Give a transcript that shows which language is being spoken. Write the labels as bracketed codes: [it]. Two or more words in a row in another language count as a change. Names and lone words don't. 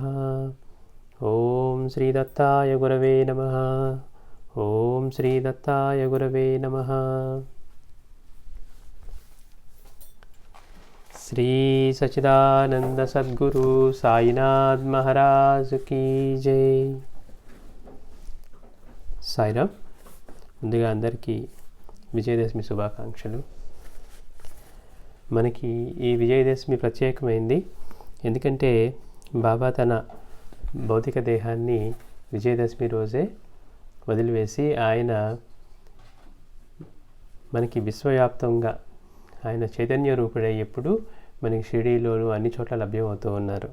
[sa] ॐ श्रीदत्ताय गुरवे नमः। ॐ श्रीदत्ताय गुरवे नमः। [hi] श्री सच्चिदानंद सद्गुरु साईनाथ महाराज की जय। [te] సాయిరామ్. ముందుగా అందరికీ విజయదశమి శుభాకాంక్షలు. మనకి ఈ విజయదశమి ప్రత్యేకమైంది. ఎందుకంటే బాబా తన భౌతిక దేహాన్ని విజయదశమి రోజే వదిలివేసి ఆయన మనకి విశ్వవ్యాప్తంగా ఆయన చైతన్య రూపుడై ఎప్పుడు మనకి షిరిడీలోను అన్ని చోట్ల లభ్యమవుతూ ఉన్నారు.